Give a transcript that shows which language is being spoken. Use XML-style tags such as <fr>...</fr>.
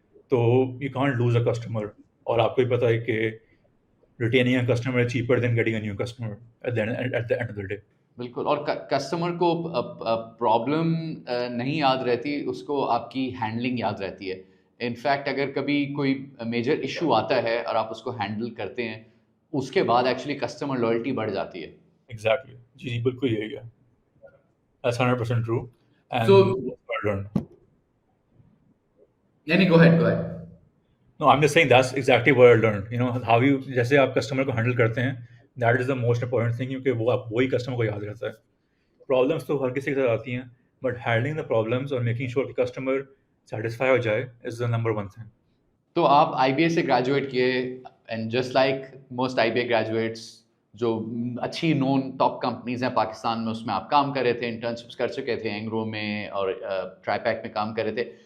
<en>تو you can't lose a customer,</en> <ur>اور آپ کو بھی پتہ ہے کہ</ur> <en>retaining a customer is cheaper than getting a new customer at the end of the day.</en> <ur>بالکل، اور کسٹمر کو پرابلم نہیں یاد رہتی، اس کو آپ کی ہینڈلنگ یاد رہتی ہے. انفیکٹ اگر کبھی کوئی میجر ایشو آتا ہے اور آپ اس کو ہینڈل کرتے ہیں، اس کے بعد ایکچولی کسٹمر لائلٹی بڑھ جاتی ہے.</ur> <en>Exactly.</en> <ur>جی بالکل یہی ہے.</ur> <en>That's 100% true. So And that's what I learned. یعنی go ahead go ahead. No, I'm just saying that's exactly what I learned. You know, how you</en> <ur>جیسے آپ کسٹمر کو ہینڈل کرتے ہیں،</ur> <en>that is the most important thing،</en> <ur>کیونکہ وہ آپ وہی کسٹمر کو یاد رہتا ہے. پرابلمس تو ہر کسی کے ساتھ آتی ہیں، بٹ ہینڈلنگ دا پرابلمس اور میکنگ شیور کہ کسٹمر سیٹسفائی ہو جائے از دا نمبر ون تھنگ. تو آپ آئی بی اے سے گریجویٹ کیے، and just like most I be a graduates جو اچھی نون ٹاپ کمپنیز ہیں پاکستان میں، اس میں آپ کام کر رہے تھے، انٹرنشپس کر چکے تھے اینگرو میں اور ٹرائی پیک میں کام کر رہے تھے.</ur>